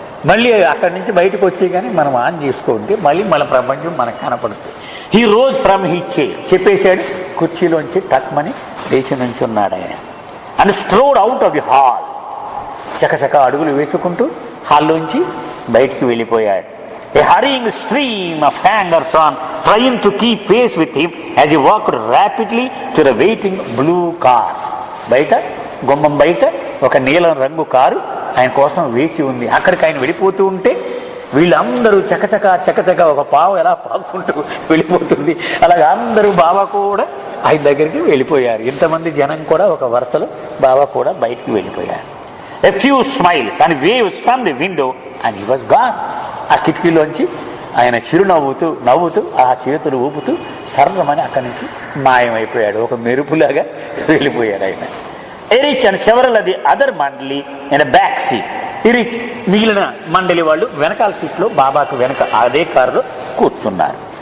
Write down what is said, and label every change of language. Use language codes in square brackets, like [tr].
[te] మళ్ళీ అక్కడి నుంచి బయటకు వచ్చే కానీ మనం ఆన్ చేసుకుంటే మళ్ళీ మన ప్రపంచం మనకు కనపడుతుంది. [en] he rose from he chair, [te] చెప్పేశాడు, కుర్చీలోంచి టక్మని లేచి నుంచున్నాడు ఆయన. [en] and strode out of the hall, [te] చకచక అడుగులు వేసుకుంటూ హాల్లోంచి బయటికి వెళ్ళిపోయాడు. [en] A hurrying stream of hangers on trying to keep pace with him as he walked rapidly to the waiting blue car. [te] బయట గుమ్మం బయట ఒక నీలం రంగు కారు ఆయన కోసం వేచి ఉంది. అక్కడికి ఆయన వెళ్ళిపోతూ ఉంటే వీళ్ళందరూ చకచక ఒక పావు ఎలా పాకుంటూ వెళ్ళిపోతుంది, అలాగే అందరూ బాబా కూడా ఆయన దగ్గరికి వెళ్ళిపోయారు. ఇంతమంది జనం కూడా ఒక వరుసలో బాబా కూడా బయటికి వెళ్ళిపోయారు. [en] A few smiles and waves from the window and he was gone. [te] ఆ కిటికీలోంచి ఆయన చిరునవ్వుతూ నవ్వుతూ ఆ చేతులు ఊపుతూ సర్వమని అక్కడి నుంచి మాయమైపోయాడు. ఒక మెరుపులాగా వెళ్ళిపోయాడు ఆయన. [en] Erich and several అది other మండలి in back seat. [te] ఎరిచ్ మిగిలిన మండలి వాళ్ళు వెనకాల సీట్లో బాబాకు వెనక అదే కారులో కూర్చున్నారు.